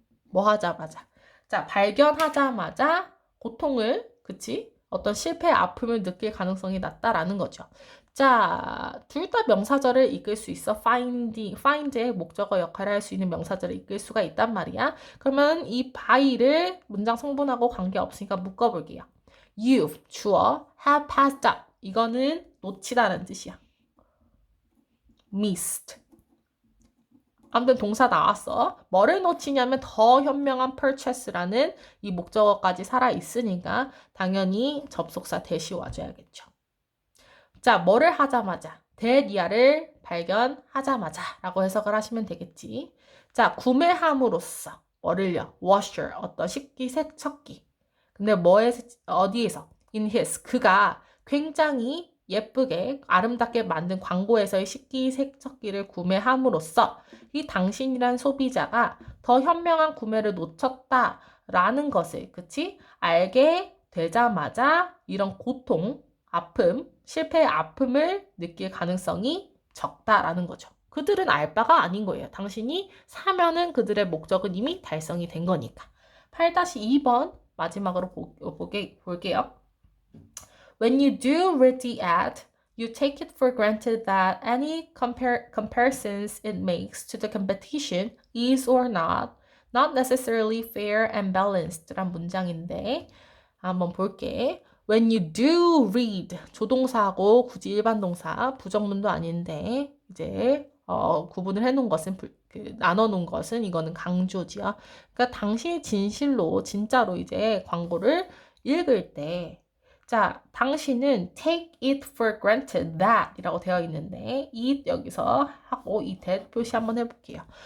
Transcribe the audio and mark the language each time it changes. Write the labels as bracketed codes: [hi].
[ko] 뭐 하자마자. 자, 발견하자마자 고통을, 그치? 어떤 실패의 아픔을 느낄 가능성이 낮다라는 거죠. 자, 둘 다 명사절을 이끌 수 있어. find의 목적어 역할을 할 수 있는 명사절을 이끌 수가 있단 말이야. 그러면 이 by를 문장 성분하고 관계없으니까 묶어볼게요. [en] You've, [ko] 주어, [en] have passed up. [ko] 이거는 놓치다는 뜻이야. missed. 아무튼 동사 나왔어. 뭐를 놓치냐면 더 현명한 purchase라는 이 목적어까지 살아있으니까 당연히 접속사 대시 와줘야겠죠. 자, 뭐를 하자마자 대리아를 발견하자마자 라고 해석을 하시면 되겠지. 자, 구매함으로써 뭐를요? washer, 어떤 식기, 세척기. 근데 어디에서? [en] in his, [ko] 그가 굉장히 예쁘게 아름답게 만든 광고에서의 식기 세척기를 구매함으로써 이 당신이란 소비자가 더 현명한 구매를 놓쳤다라는 것을, 그치? 알게 되자마자 이런 고통, 아픔, 실패의 아픔을 느낄 가능성이 적다라는 거죠. 그들은 알 바가 아닌 거예요. 당신이 사면은 그들의 목적은 이미 달성이 된 거니까. 8-2번 마지막으로 볼게요. [en] When you do read the ad, you take it for granted that any comparisons it makes to the competition is or not necessarily fair and balanced [ko] 란 문장인데 한번 볼게. [en] When you do read, [ko] 조동사하고 굳이 일반 동사, 부정문도 아닌데 이제 구분을 해놓은 것은 나눠놓은 것은 이거는 강조지요. 그러니까 당신이 진짜로 이제 광고를 읽을 때 자, 당신은 [en] take it for granted that [ko] 이라고 되어 있는데 it 여기서 하고 이 that 표시 한번 해볼게요.